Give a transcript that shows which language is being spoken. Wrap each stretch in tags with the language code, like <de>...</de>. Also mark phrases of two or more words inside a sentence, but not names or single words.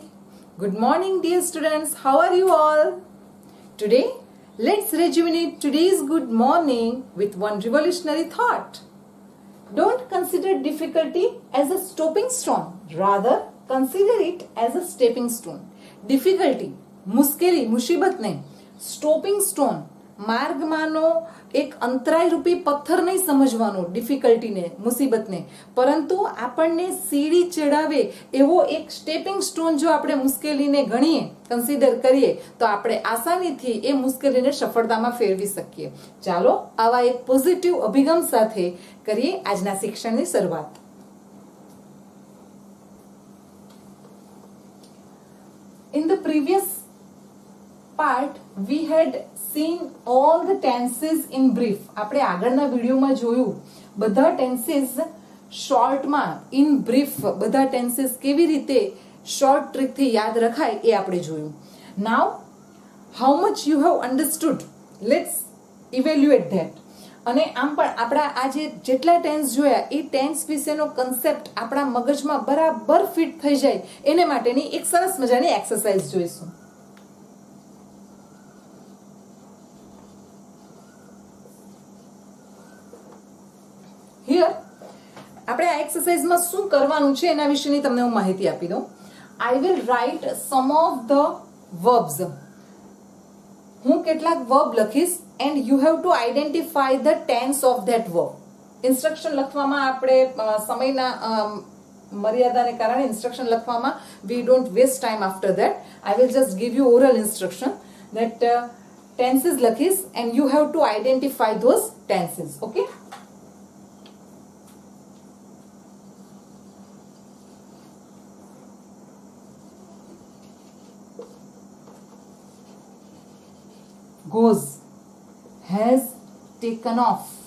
<en>Good morning, dear students. How are you all? Today, let's rejuvenate today's good morning with one revolutionary thought. Don't consider difficulty as a stopping stone. Rather, consider it as a stepping stone. Difficulty,</en> <gu>મુશ્કેલી, મુસીબત નહીં.</gu> <en>stopping stone,</en> <gu>માર્ગમાંનો એક અંતરાયરૂપી પથ્થર નહીં સમજવાનો ડિફિકલ્ટીને, મુસીબતને, પરંતુ આપણને સીડી ચડાવે એવો એક</gu> <en>stepping stone</en> <gu>જો આપણે મુશ્કેલીને ગણીએ, કન્સિડર કરીએ, તો આપણે આસાનીથી એ મુશ્કેલીને સફળતામાં ફેરવી શકીએ. ચાલો આવા એક પોઝિટિવ અભિગમ સાથે કરીએ આજના શિક્ષણની શરૂઆત.</gu> <en>In the previous part we had seen all the tenses in brief.</en> <gu>આપણે આગળના વિડિયોમાં જોયું બધા ટેન્સીસ શોર્ટમાં</gu> <en>in brief</en> <gu>બધા ટેન્સીસ કેવી રીતે શોર્ટ ટ્રીકથી યાદ રખાય એ આપણે જોયું.</gu> <en>Now how much you have understood, let's evaluate that.</en> <gu>અને આમ પણ આપણા આજે જેટલા ટેન્સ જોયા એ ટેન્સ વિશેનો કન્સેપ્ટ આપણા મગજમાં બરાબર ફિટ થઈ જાય એને માટેની એક સરસ મજાની એક્સરસાઇઝ જોઈશું. હિયર આપણે આ એક્સરસાઇઝમાં શું કરવાનું છે એના વિશેની તમને હું માહિતી આપી દઉં.</gu> <en>I will write some of the verbs.</en> <gu>હું કેટલાક વર્બ લખીશ</gu> <en>and you have to identify the tense of that verb.</en> <gu>ઇન્સ્ટ્રક્શન લખવામાં આપણે સમયના મર્યાદાને કારણે ઇન્સ્ટ્રક્શન લખવામાં</gu> <en>we don't waste time after that. I will just give you oral instruction that tenses લખીશ and you have to identify those tenses. Okay? Goes, has taken off,</en>